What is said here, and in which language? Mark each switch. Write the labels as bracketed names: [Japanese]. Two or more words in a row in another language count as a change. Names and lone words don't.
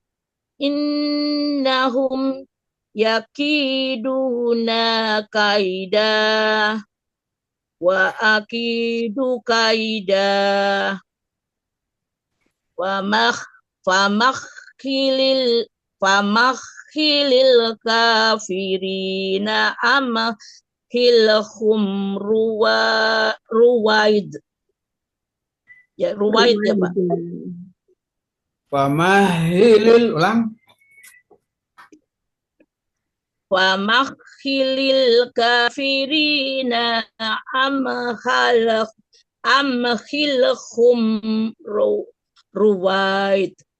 [Arabic] إنهم يكيدون كيدا وأكيد كيدا. فمهل الكافرين أمهلهم رويد. [Indonesian] Ya, ruwaid ya, Pak. [Arabic] Famahilil, ulang. أمهل الكافرين أمهلهم رويد.